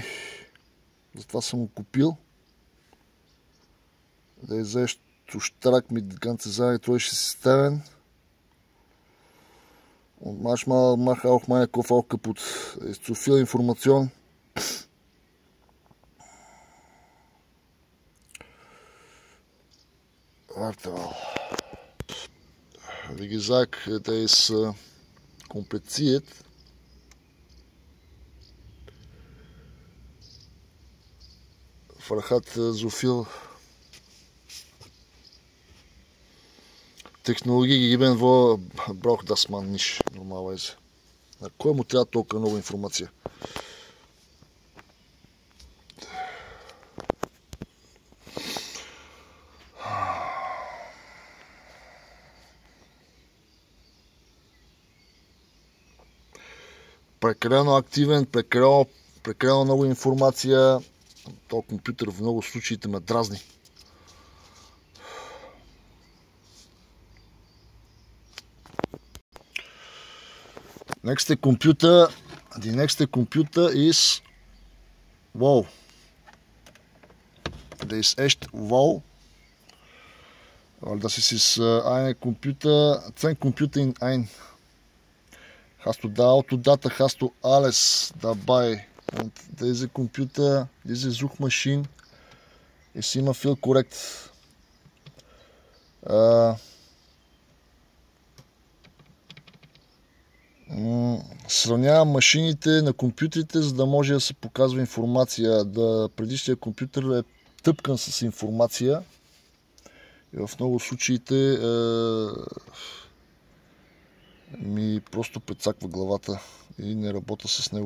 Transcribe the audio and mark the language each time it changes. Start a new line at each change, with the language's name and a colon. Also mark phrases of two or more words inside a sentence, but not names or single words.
Bulgarian: Затова съм го купил.
German: Da ist echt zu stark mit ganzen elektronischen Systemen. Und manchmal mache auch meine Kopf auch kaputt. Da ist zu viel Information. Warte mal. Wie gesagt, der ist kompliziert. Weil hat so viel Technologie gegeben, wo braucht das man nicht normalerweise.
Bulgarian: На кой му трябва толкова много информация? Прекалено активен, прекалено много информация. Този компютър в много случаите ме дразни.
German: Die nächste Computer ist wow. Der ist echt wow. Weil das ist ein Computer, 2 Computer in ein. Hast du da Autodata, hast du alles dabei. Und diese Computer, diese Suchmaschine ist immer viel korrekt.
Bulgarian: Сравнявам машините на компютрите, за да може да се показва информация. Предишният компютър е изтъпкан с информация и в много случаите ми просто прецаква главата и не работя с него.